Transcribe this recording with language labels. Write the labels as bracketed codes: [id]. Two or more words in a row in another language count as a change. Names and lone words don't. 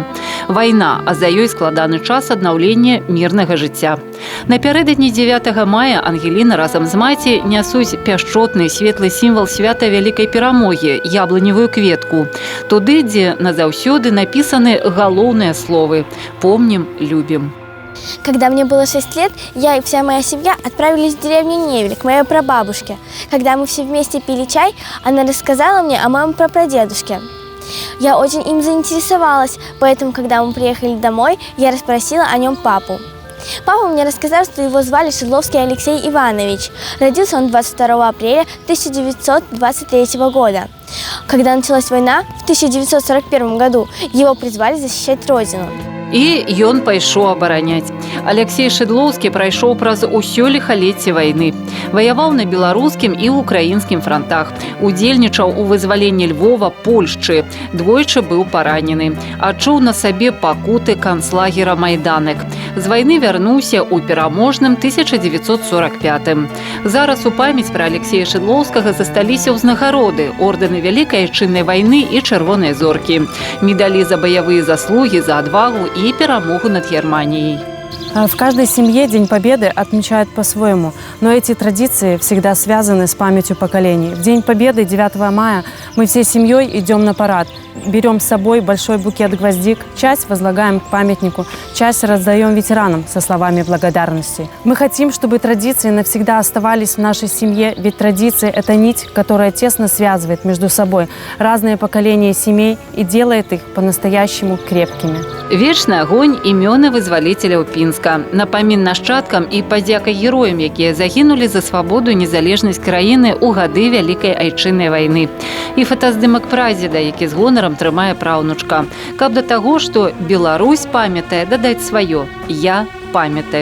[be] Вайна, а за ёй складаны час аднаўлення мірнага жыцця. Напярэдадні 9 мая Ангеліна разам з маці нясуць пяшчотны светлы сімвал свята вялікай перамогі – яблыневую кветку. Туды, дзе назаўсёды написаны галоўныя словы «Помним, любим». [ru] Когда мне было 6 лет, я и вся моя семья отправились в деревню Невель к моей прабабушке. Когда мы все вместе пили чай, она рассказала мне о моем прапрадедушке. Я очень им заинтересовалась, поэтому, когда мы приехали домой, я расспросила о нем папу. Папа мне рассказал, что его звали Шыдлоўскі Алексей Иванович. Родился он 22 апреля 1923 года. Когда началась война, в 1941 году его призвали защищать родину. [be] І ён пайшоў абараняць. Алексей Шыдлоўскі прайшоў праз усё ліхалецце вайны. Ваяваў на беларускім і украінскім франтах. Удзельнічаў у вызваленні Львова, Польшчы. Двойчы быў паранены. Адчуў на сабе пакуты канцлагера Майданак. З вайны вярнуўся ў пераможным 1945-м. Зараз у памяць пра Алексея Шыдлоўскага засталіся ўзнагароды, ордэны Вялікай Айчыннай вайны і Чырвонай зоркі, медалі за баявыя заслугі, за адвагу и перамогу над Германией. [ru] В каждой семье День Победы отмечают по-своему, но эти традиции всегда связаны с памятью поколений. В День Победы 9 мая мы всей семьей идем на парад. Берем с собой большой букет гвоздик, часть возлагаем к памятнику, часть раздаем ветеранам со словами благодарности. Мы хотим, чтобы традиции навсегда оставались в нашей семье, ведь традиции – это нить, которая тесно связывает между собой разные поколения семей и делает их по-настоящему крепкими. [be] Вечны агонь імёны вызваліцеляў Пінска. Напамін нашчадкам і падзяка героям, якія загінулі за свабоду і незалежнасць краіны ў гады Вялікай Айчыннай вайны. І фотаздымак прадзеда, які з гонарам трымае праўнучка. Каб да таго, што Беларусь памятае, дадаць сваё «Я памятаю».